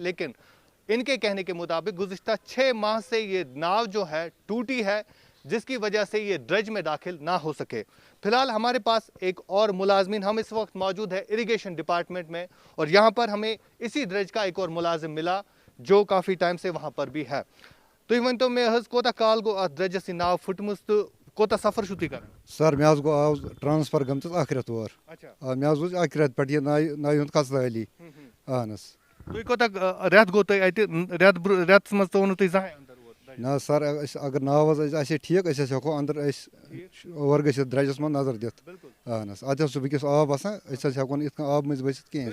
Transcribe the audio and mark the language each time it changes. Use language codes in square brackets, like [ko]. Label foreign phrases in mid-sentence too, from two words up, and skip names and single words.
[ur] لیکن ان کے کہنے کے مطابق گزشتہ 6 ماہ سے یہ ناؤ جو ہے ٹوٹی ہے، جس کی وجہ سے یہ ڈرج میں داخل نہ ہو سکے. فی الحال ہمارے پاس ایک اور ملازمین، ہم اس وقت موجود ہے [en] irrigation department [ur] میں، اور یہاں پر ہمیں اسی ڈرج کا ایک اور ملازم ملا جو کافی ٹائم سے وہاں پر بھی ہے. [ks] तो तो मे कोता काल गो अ ड्रजस नाव फुटमुस तो کوتا سفر چھو تُہۍ کران سر مےٚ حظ گوٚو آز ٹرانسفر گٔمٕژ اکھ رٮ۪تھ اور اچھا مےٚ حظ وٕچھ اکہِ رٮ۪تہٕ پٮ۪ٹھ یہِ نایہِ ہُنٛد قصہٕ علی اہن حظ تُہۍ کوتاہ رٮ۪تھ گوٚو تۄہہِ اَتہِ رٮ۪تَس منٛز ژوٚوُ نہٕ تُہۍ زٕہٕنۍ اَندر اور نہ حظ سر اگر ناو حظ آسہِ ٹھیٖک أسۍ حظ ہٮ۪کو انٛدر أسۍ اور گٔژھِتھ درٛجس منٛز نظر دِتھ اہن حظ اَتہِ حظ چھُ وٕنکٮ۪س آب آسان أسۍ حظ ہٮ۪کو نہٕ یِتھ کٔنۍ آبہٕ مٔنٛزۍ ؤسِتھ کِہیٖنۍ